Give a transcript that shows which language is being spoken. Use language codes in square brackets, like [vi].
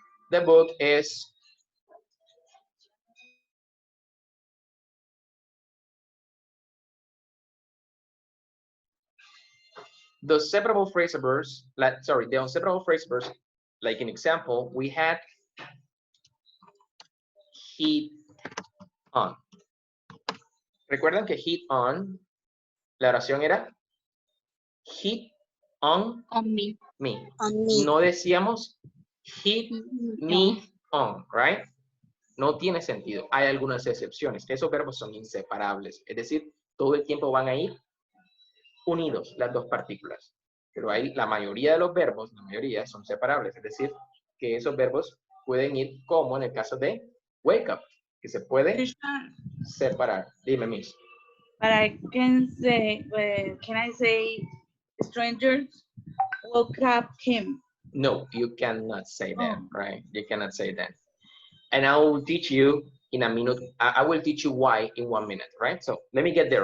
[en] The book is the separable phrasal verbs, the inseparable phrasal verbs, like an example, we had hit on. [es] ¿Recuerdan que hit on, la oración era hit on [en] me. On me. [es] No decíamos [en] hit me on, [es] right? No tiene sentido. Hay algunas excepciones. Esos verbos son inseparables. Es decir, todo el tiempo van a ir unidos las dos partículas. Pero hay la mayoría de los verbos, la mayoría son separables. Es decir, que esos verbos pueden ir como en el caso de wake up, que se puede separar. Dime, Miss. [en] But I can say, can I say strangers woke up him? No, you cannot say that, right? You cannot say that. And I will teach you in a minute. I will teach you why in 1 minute, right? So let me get there.